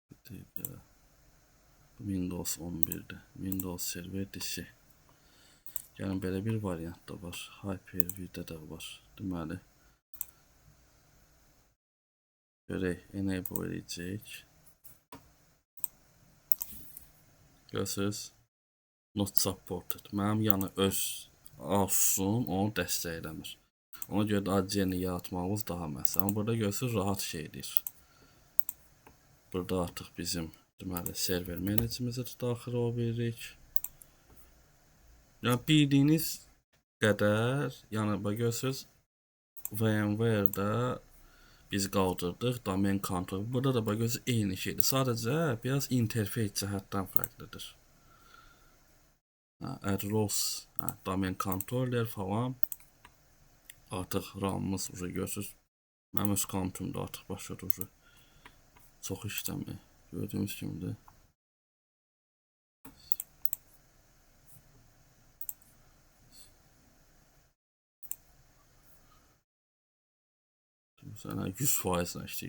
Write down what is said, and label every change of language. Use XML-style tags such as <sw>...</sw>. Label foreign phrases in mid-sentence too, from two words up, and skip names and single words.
<az>Windows 11'də. Windows Server DC. Yəni belə bir variant da var. Hyper-V-də də var. Deməli, görək, enable edəcək. Görürsünüz?</az> <en>Not supported.</en> <az>Mənim yəni öz Asus'um onu dəstəkləmir. Ona görə də ADC-ni yaratmağımız daha məhz. Amma burada görürsünüz rahat şeydir. Burada artıq bizim deməli server menecimizi daxil ola bilirik. Yəni bildiyiniz qədər, yəni bax görürsünüz VMware-də biz qaldırdıq domain kontrol. Burada da bax görürsünüz eyni şeydir. Sadəcə biraz interfeys cəhətdən fərqlidir.</az> <en>Add roles, domain controller falan.</en> <az>Artıq RAM-ımız görürsünüz. Mənim öz kontumda artıq başladı. Çox işləmir. Gördüyünüz kimidir. Məsələn 100% işləyir.</az>